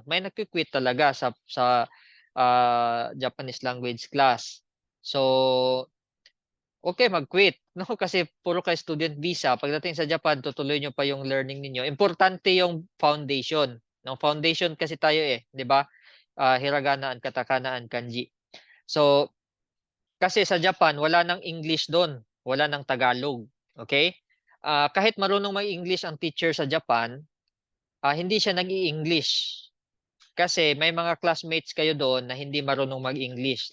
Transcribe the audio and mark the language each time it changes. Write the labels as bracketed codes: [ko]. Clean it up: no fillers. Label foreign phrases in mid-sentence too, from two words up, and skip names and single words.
[tl] May nagkukwit talaga sa [en] Japanese language class. [tl] So, okay, mag-quit. No? Kasi puro kayo [en] student visa. [tl] Pagdating sa Japan, tutuloy nyo pa yung learning ninyo. Importante yung foundation. No? Foundation kasi tayo di ba? Hiragana, katakana, kanji. So, kasi sa Japan, wala nang English doon. Wala nang Tagalog. Okay? Kahit marunong mag-English ang teacher sa Japan, hindi siya nag-i-English. Kasi may mga classmates kayo doon na hindi marunong mag-English.